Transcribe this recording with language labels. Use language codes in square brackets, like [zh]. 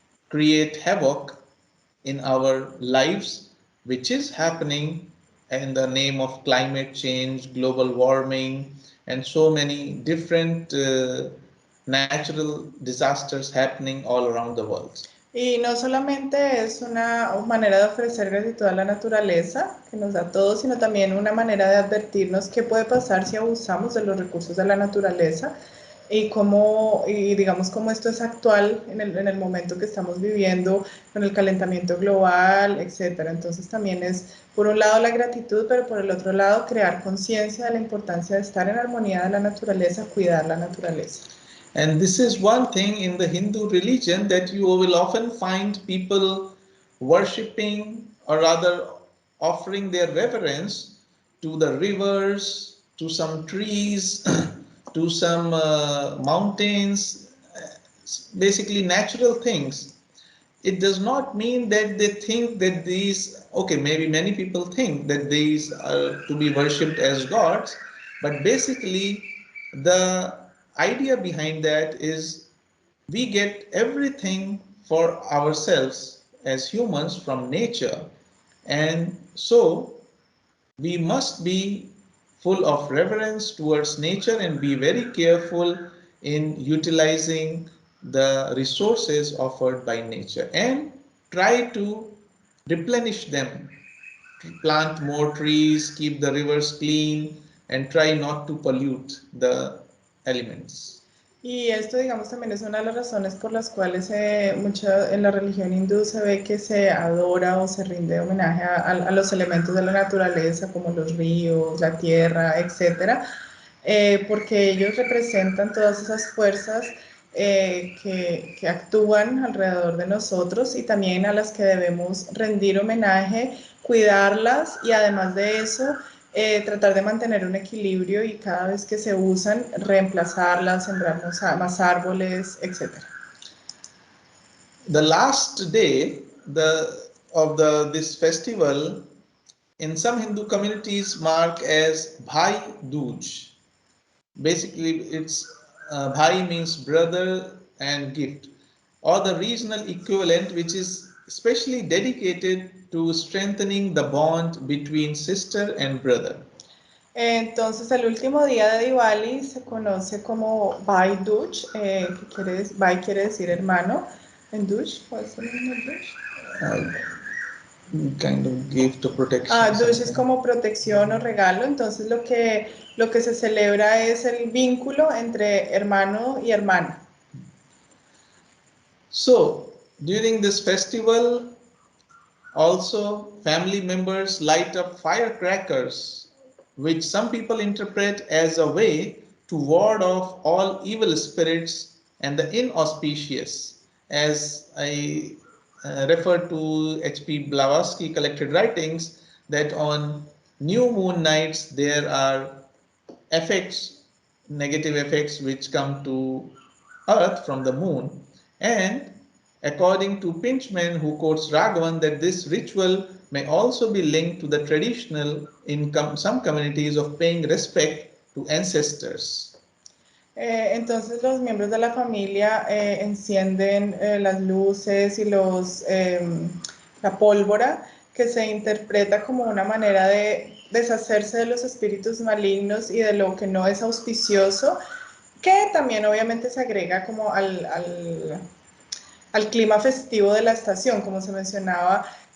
[en] create havoc in our lives, which is happening in the name of climate change, global warming, and so many different natural disasters happening all around the world. [es] Y no solamente es una manera de ofrecer gratitud a la naturaleza, que nos da todo, sino también una manera de advertirnos qué puede pasar si abusamos de los recursos de la naturaleza y digamos cómo esto es actual en el momento que estamos viviendo con el calentamiento global, etcétera. Entonces también es por un lado la gratitud, pero por el otro lado crear conciencia de la importancia de estar en armonía de la naturaleza, cuidar la naturaleza. [en] And this is one thing in the Hindu religion that you will often find people worshipping or rather offering their reverence to the rivers, to some trees, to some mountains, basically natural things. It does not mean that they think that these, okay, maybe many people think that these are to be worshipped as gods, but basically the idea behind that is we get everything for ourselves as humans from nature, and so we must be full of reverence towards nature and be very careful in utilizing the resources offered by nature and try to replenish them. Plant more trees, keep the rivers clean, and try not to pollute the elements. [es] Y esto, digamos, también es una de las razones por las cuales en la religión hindú se ve que se adora o se rinde homenaje a los elementos de la naturaleza, como los ríos, la tierra, etcétera, porque ellos representan todas esas fuerzas que actúan alrededor de nosotros y también a las que debemos rendir homenaje, cuidarlas y además de eso, tratar de mantener un equilibrio y cada vez que se usan, reemplazarlas, sembrar más árboles, etc. [en] The last day of this festival in some Hindu communities mark as Bhai Dooj. Basically, it's Bhai means brother and gift, or the regional equivalent, which is especially dedicated to strengthening the bond between sister and brother. [es] Entonces, el último día de Diwali se conoce como Bhai Dooj, Bhai quiere decir hermano, en Dooj, ¿cuál es el nombre de Dooj? [en] Kind of gift or protection. [es] Dooj es como protección o regalo, entonces lo que se celebra es el vínculo entre hermano y hermana. [en] So, during this festival, also family members light up firecrackers, which some people interpret as a way to ward off all evil spirits and the inauspicious. As I refer to H.P. Blavatsky collected writings, that on new moon nights there are effects, negative effects which come to earth from the moon. And according to Pinchman, who quotes Raghavan, that this ritual may also be linked to the traditional in some communities of paying respect to ancestors. [es] Entonces los miembros de la familia encienden las luces y la pólvora, que se interpreta como una manera de deshacerse de los espíritus malignos y de lo que no es auspicioso, que también obviamente se agrega como al clima festivo de la estación, como se mencionaba.